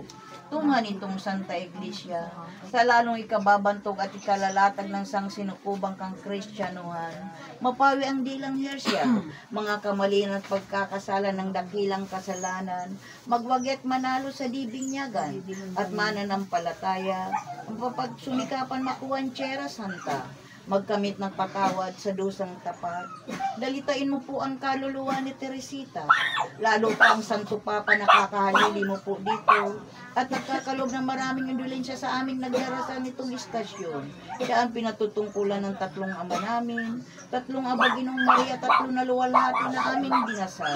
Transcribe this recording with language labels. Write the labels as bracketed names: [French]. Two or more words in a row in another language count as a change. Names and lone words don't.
[Filipino] Tungan itong Santa Iglesia, sa lalong ikababantog at ikalalatag ng sangsinukubang kang Kristyanuhan. Mapawi ang dilang hersya, mga kamalian at pagkakasala ng dakilang kasalanan, magwagi at manalo sa dibinyagan, at mananampalataya, ang papagsumikapan makuhan tiyera santa. Magkamit ng patawad sa dusang tapat. Dalitain mo po ang kaluluwa ni Teresita. Lalo pa ang Santo Papa nakakahalili mo po dito. At nagkakalob ng maraming indulensya sa aming nagdarasan nitong istasyon. Siya ang pinatutungkulan ng tatlong ama namin, tatlong Aba Ginoong Maria, tatlo na luwalhati na aming dinasal.